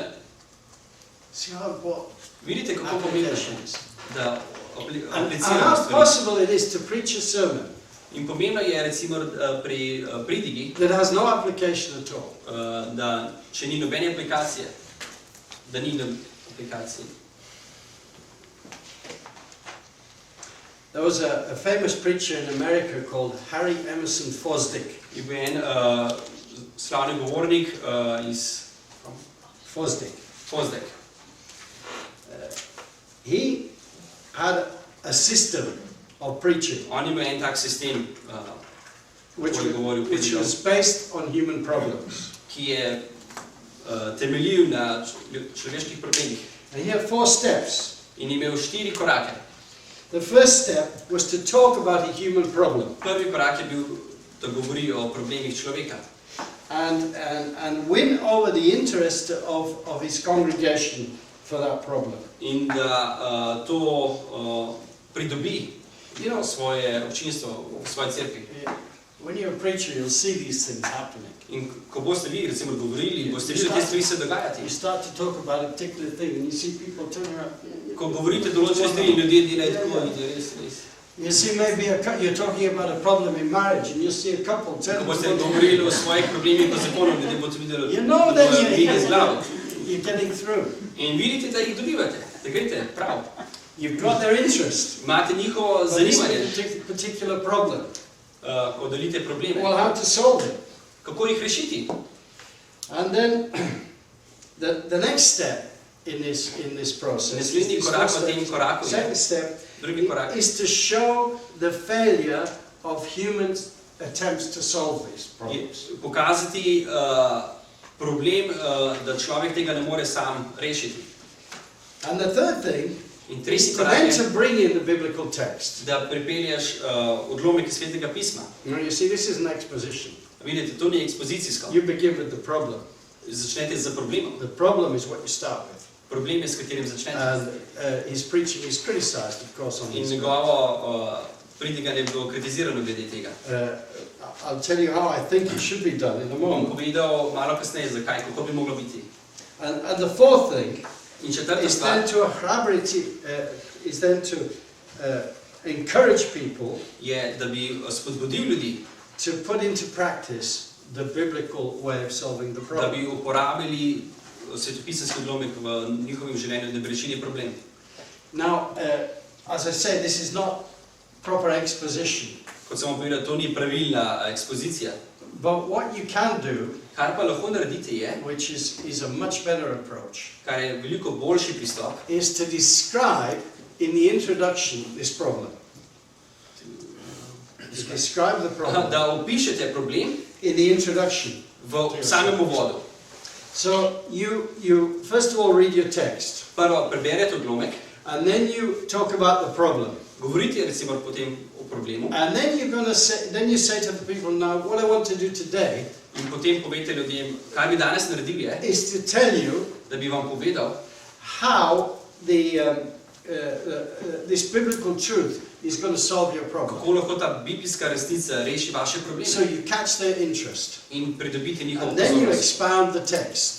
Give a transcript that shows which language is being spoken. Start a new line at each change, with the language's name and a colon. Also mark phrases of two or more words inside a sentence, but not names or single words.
English: See what
Slovenian: Vidite, kako pomembno
English: application
Slovenian: je,
English: is.
Slovenian: da
English: And
Slovenian: apliciramo
English: how
Slovenian: stvari.
English: possible it is to preach a sermon
Slovenian: In pomembno je recimo pri pridigi,
English: that has no application at all.
Slovenian: da če ni nobene aplikacije, da ni aplikacije.
English: There was a famous preacher in America called Harry Emerson Fosdick.
Slovenian: Je bil en slavni govornik iz
English: Fosdick.
Slovenian: Fozdek.
English: He had a system of preaching
Slovenian: On je imel en tak sistem,
English: which was based on human problems.
Slovenian: ki je temeljil na človeških problemih.
English: And he had 4 steps.
Slovenian: In je imel 4 korake.
English: The first step was to talk about a human problem
Slovenian: Prvi korak je bil, da govori o problemih človeka.
English: and win over the interest of his congregation for that problem.
Slovenian: In da to pridobi
English: You know,
Slovenian: svoje občinstvo v svoji cerkvi.
English: when you're a preacher, you'll see these things happening.
Slovenian: In ko boste vi recimo govorili, boste videli te stvari se dogajati.
English: You start to talk about a particular thing and you see people turn around.
Slovenian: Ko govorite določene stvari, ljudje delajo tako, in je res.
English: You see maybe you're talking about a problem in marriage and you see a couple turn
Slovenian: Ko boste
English: around.
Slovenian: govorili o svojih problemih po zakonu, ljudje boste videli,
English: You know
Slovenian: da
English: that
Slovenian: bojo dvigne z glavo.
English: you're getting through.
Slovenian: In vidite, da jih dobivate, da greste prav.
English: You've got their interest.
Slovenian: Imate njihovo
English: But this
Slovenian: zanimanje,
English: is a particular problem.
Slovenian: ko delite probleme.
English: Well, how to solve it?
Slovenian: Kako jih rešiti?
English: And then the next step in this process,
Slovenian: Naslednji
English: this
Slovenian: korak
English: first
Slovenian: v tem
English: step,
Slovenian: koraku je,
English: second step,
Slovenian: drugi korak,
English: is to show the failure of human attempts to solve these
Slovenian: je
English: problems.
Slovenian: pokazati problem, da človek tega ne more sam rešiti.
English: And the third thing
Slovenian: In
English: is
Slovenian: tretji
English: to
Slovenian: korak
English: then
Slovenian: je,
English: to bring in the biblical text.
Slovenian: da pripelješ odlomek iz Svetega pisma.
English: Now you see, this is an exposition.
Slovenian: Vidite, to ni ekspozicijsko.
English: You begin with the problem.
Slovenian: Začnete z problemom.
English: The problem is what you start with.
Slovenian: Problem je, s katerim začnete.
English: And his preaching is criticized, of course, on
Slovenian: In
English: this.
Slovenian: njegovo pridiganje je bilo kritizirano glede tega.
English: I'll tell you how I think it should be done in a
Slovenian: Bom
English: moment.
Slovenian: povedal malo kasneje, zakaj, kako bi moglo biti.
English: And the fourth thing
Slovenian: In četrta
English: is
Slovenian: stvar
English: then to encourage people
Slovenian: je, da bi spodbudil ljudi,
English: to put into practice the biblical way of solving the
Slovenian: da
English: problem.
Slovenian: bi uporabili svetopisanski odlomek v njihovem življenju, da bi rešili problem.
English: Now, as I say, this is not proper exposition,
Slovenian: Kot sem vam povedal, to ni pravilna ekspozicija.
English: but what you can do,
Slovenian: Kar pa lahko naredite je,
English: which is a much better approach,
Slovenian: kar je veliko boljši pristop,
English: is to describe in the introduction this problem. To describe the problem
Slovenian: da opišete problem
English: in the introduction.
Slovenian: v samem uvodu.
English: So you first of all read your text,
Slovenian: Prvo preberete odlomek,
English: and then you talk about the problem,
Slovenian: govorite recimo potem o problemu
English: and then you say to the people, now what I want to do today
Slovenian: in potem povete ljudem, kaj bi danes naredili je,
English: is to tell you
Slovenian: da bi vam povedal,
English: how this biblical truth is going to solve your problem.
Slovenian: kako lahko ta biblijska resnica reši vaše probleme.
English: So you catch their interest.
Slovenian: In pridobite njihovo
English: And then you
Slovenian: pozornost.
English: expound the text.